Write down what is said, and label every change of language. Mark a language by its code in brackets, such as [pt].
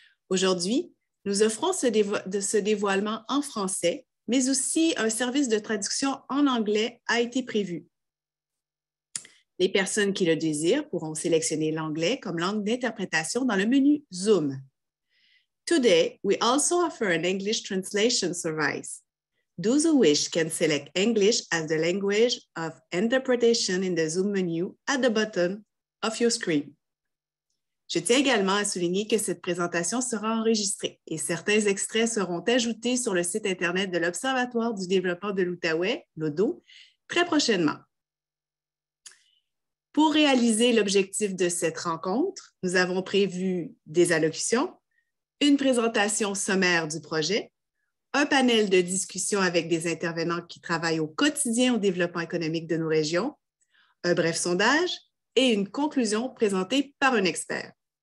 [fr] Aujourd'hui, nous offrons ce dévoilement en français, mais aussi un service de traduction en anglais a été prévu. Les personnes qui le désirent pourront sélectionner l'anglais comme langue d'interprétation dans le menu Zoom. [en] Today, we also offer an English translation service. Those who wish can select English as the language of interpretation in the Zoom menu at the bottom of your screen. [fr] Je tiens également à souligner que cette présentation sera enregistrée et certains extraits seront ajoutés sur le site Internet de l'Observatoire du développement de l'Outaouais, l'ODO, très prochainement. Pour réaliser l'objectif de cette rencontre, nous avons prévu des allocutions, une présentation sommaire du projet, un panel de discussion avec des intervenants qui travaillent au quotidien au développement économique de nos régions, un bref sondage et une conclusion présentée par un expert.